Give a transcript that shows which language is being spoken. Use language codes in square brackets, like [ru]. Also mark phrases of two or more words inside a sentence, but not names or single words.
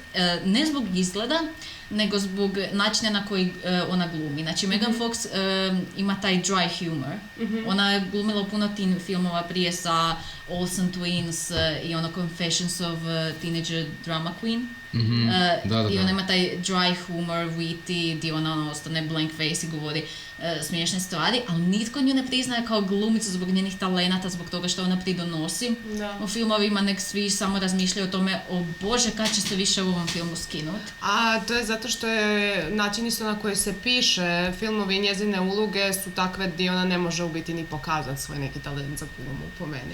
[hr] Ne zbog izgleda, nego zbog načina na koji ona glumi. Znači, Megan Fox ima taj [en] dry humor. [hr] Ona je glumila u puno teen filmova prije sa Olsen Twins i Confessions of Teenage Drama Queen. I ona ima taj [en] dry humor, [hr] witty, gdje ona ostane [en] blank face [hr] i govori smiješne stvari, ali nitko nju ne priznaje kao glumicu zbog njenih talenata, zbog toga što ona pridonosi u filmovima, nek svi samo razmišljaju o tome, o Bože, kad će se više u ovom filmu skinuti. A to je zato što je način isto na koji se piše, filmovi i njezine uloge su takve gdje ona ne može u biti ni pokazati svoj neki talent za glumu, po meni.